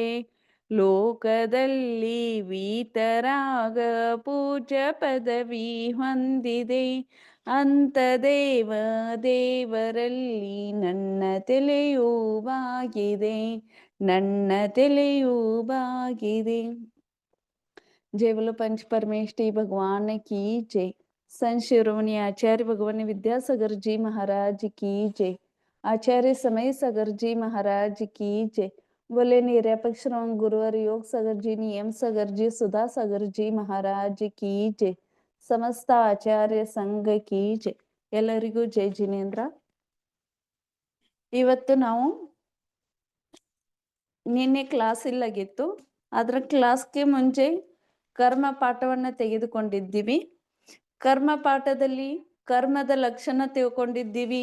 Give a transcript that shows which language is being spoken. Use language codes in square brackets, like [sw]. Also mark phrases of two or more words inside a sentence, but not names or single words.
[kn] ಲೋಕದಲ್ಲಿ ವೀತರಾಗ ಪೂಜ್ಯ ಪದವಿ ಹೊಂದಿದೆ, ಅಂತ ದೇವರಲ್ಲಿ ನನ್ನ ತಲೆಯು ಬಾಗಿದೆ, ನನ್ನ ತಲೆಯು ಬಾಗಿದೆ. [hi] जय बोलो पंच परमेष्ठी भगवान की जय। संत शिरोमणि आचार्य भगवान विद्यासागर जी महाराज की जय। आचार्य समय सागर जी महाराज की जय। बोले निरपेक्ष गुरुवर योग सागर जी, नियम सागर जी, सुधा सागर जी महाराज की जय। समस्त आचार्य संघ की जय। [kn] ಎಲ್ಲರಿಗೂ ಜೈ ಜಿನೇಂದ್ರ. ಇವತ್ತು ನಾವು ನಿನ್ನೆ ಕ್ಲಾಸ್ ಇಲ್ಲಾಗಿತ್ತು, ಅದರ ಕ್ಲಾಸ್ಗೆ ಮುಂಚೆ ಕರ್ಮ ಪಾಠವನ್ನ ತೆಗೆದುಕೊಂಡಿದ್ದೀವಿ. ಕರ್ಮ ಪಾಠದಲ್ಲಿ ಕರ್ಮದ ಲಕ್ಷಣ ತಿಳ್ಕೊಂಡಿದ್ದೀವಿ.